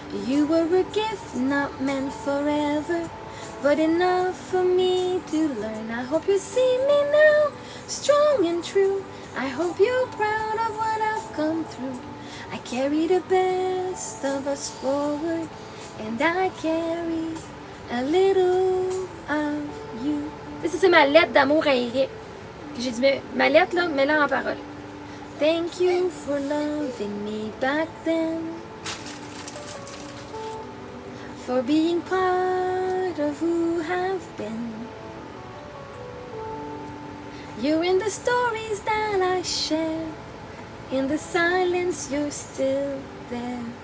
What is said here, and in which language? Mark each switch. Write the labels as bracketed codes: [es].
[en] You were a gift not meant forever, but enough for me to learn. I hope you see me now, strong and true. I hope you're proud of what I've come through. I carry the best of us forward, and I carry a little of you. [fr] Ça, c'est ma lettre d'amour à Eric. J'ai dit, ma lettre, là, mets-la en parole. [en] Thank you for loving me back then, for being part of who have been. You're in the stories that I share, in the silence you're still there.